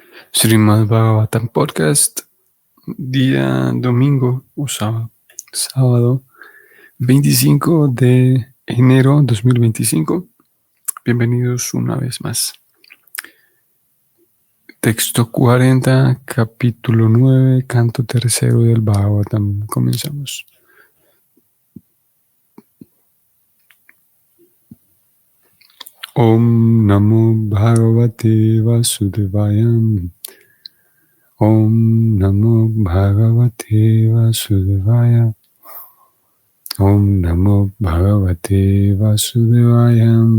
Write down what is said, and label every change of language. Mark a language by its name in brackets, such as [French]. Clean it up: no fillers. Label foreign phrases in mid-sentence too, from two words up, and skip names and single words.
[Spanish] Srimad Bhagavatam Podcast, día domingo o sábado 25 de enero 2025. Bienvenidos una vez más. Texto 40, capítulo 9, canto tercero del Bhagavatam. Comenzamos. [Sanskrit] ॐ नमो भगवते वासुदेवाय. ॐ नमो भगवते वासुदेवाय. ॐ नमो भगवते वासुदेवाय.